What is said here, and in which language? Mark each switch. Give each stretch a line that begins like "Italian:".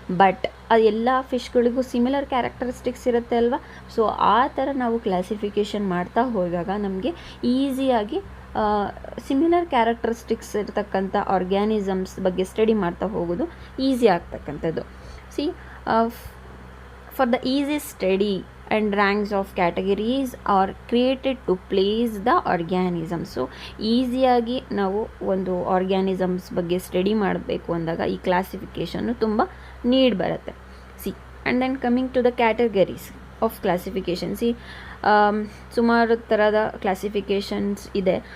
Kannada: But ಆ ಎಲ್ಲ ಫಿಶ್ಗಳಿಗೂ similar characteristics ಇರುತ್ತೆ ಅಲ್ವಾ. ಸೊ ಆ ಥರ ನಾವು ಕ್ಲಾಸಿಫಿಕೇಷನ್ ಮಾಡ್ತಾ ಹೋದಾಗ ನಮಗೆ ಈಸಿಯಾಗಿ ಸಿಮಿಲರ್ ಕ್ಯಾರೆಕ್ಟರಿಸ್ಟಿಕ್ಸ್ ಇರ್ತಕ್ಕಂಥ ಆರ್ಗ್ಯಾನಿಸಮ್ಸ್ ಬಗ್ಗೆ ಸ್ಟಡಿ ಮಾಡ್ತಾ ಹೋಗೋದು ಈಸಿ ಆಗ್ತಕ್ಕಂಥದ್ದು.
English: See for the easy study and ranks of categories are created to place the organisms.
Kannada: So ಈಸಿಯಾಗಿ ನಾವು ಒಂದು ಆರ್ಗ್ಯಾನಿಸಮ್ಸ್ ಬಗ್ಗೆ ಸ್ಟಡಿ ಮಾಡಬೇಕು ಅಂದಾಗ ಈ ಕ್ಲಾಸಿಫಿಕೇಷನ್ನು ತುಂಬ ನೀಡ್ ಬರುತ್ತೆ.
English: See and then coming to the categories of classification.
Kannada: C ಸುಮಾರು ಥರದ ಕ್ಲಾಸಿಫಿಕೇಷನ್ಸ್ ಇದೆ.